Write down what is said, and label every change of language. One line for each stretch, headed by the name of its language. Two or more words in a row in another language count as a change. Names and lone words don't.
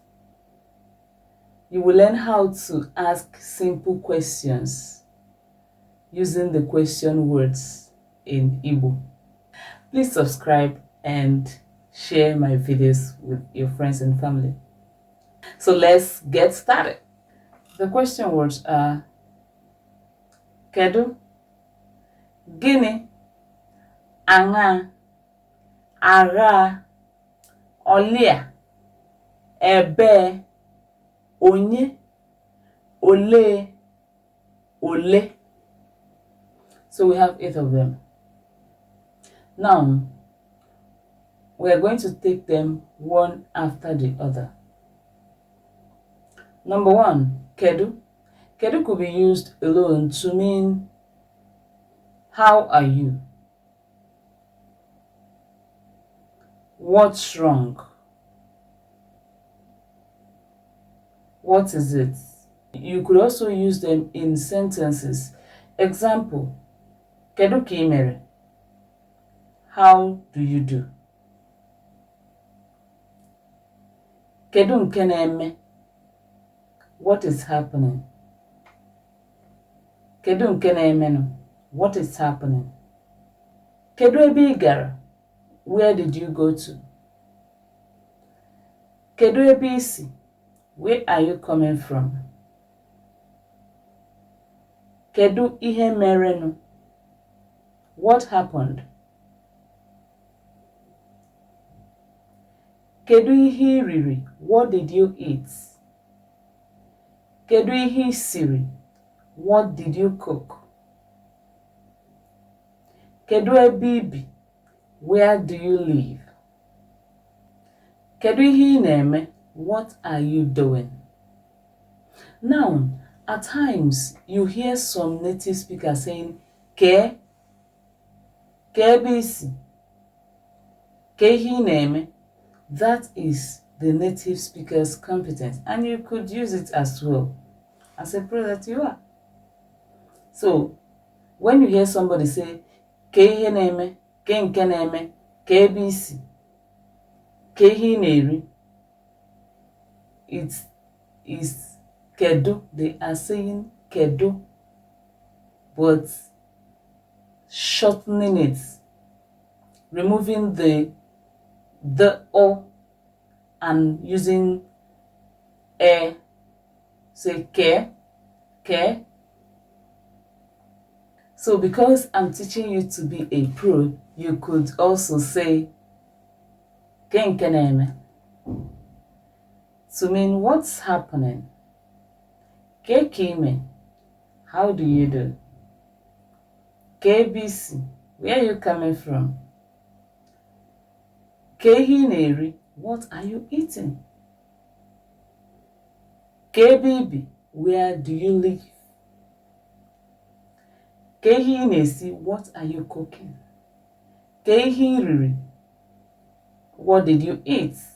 English: You will learn how to ask simple questions using the question words in Igbo. Please subscribe and share my videos with your friends and family. So let's get started. The question words are
Igbo: Kedu, Gini, Anga, Ara, Olia, Ebe, Onye, Ole, Ole.
English: So we have 8 of them. Now, we are going to take them one after the other. Number 1, Kedu. Kedu could be used alone to mean, how are you? What's wrong? What is it? You could also use them in sentences. Example,
Igbo: Kedu ka ị mere?
English: How do you do?
Igbo: Kedu nke na-eme?
English: What is happening?
Igbo: Kedu nke na-emenụ?
English: What is happening?
Igbo: Kedu ebe ị gara?
English: Where did you go to?
Igbo: Kedu ebe ị si?
English: Where are you coming from?
Igbo: Kedu ihe merenụ?
English: What happened?
Igbo: Kedu ihe ị riri?
English: What did you eat?
Igbo: Kedu ihe ị siri?
English: What did you cook?
Igbo: Kedu ebe ị bi?
English: Where do you live?
Igbo: Kedu ihe ị na-eme?
English: What are you doing? Now, at times, you hear some native speakers saying,
Igbo: Ke ebe ị si? Ke ihe ị na-eme?
English: That is the native speaker's competence, and you could use it as well as a prayer that you are. So, when you hear somebody say,
Igbo: Ke ihe na-eme, ke nke na-eme, ke ebe ị si, ke ihe ị na-eri,
English: it is kedu. They are saying kedu, but shortening it, removing the o and using e. Say ke. So because I'm teaching you to be a pro, you could also say
Igbo: ke nke na-eme
English: to mean what's happening.
Igbo: Ke ka ime?
English: How do you do?
Igbo: Ke ebe ị si?
English: Where are you coming from?
Igbo: Ke ihe ị na-eri?
English: What are you eating?
Igbo: Ke ebe ị bi?
English: Where do you live?
Igbo: Ke ihe ị na-esi?
English: What are you cooking?
Igbo: Ke ihe ị riri?
English: What did you eat?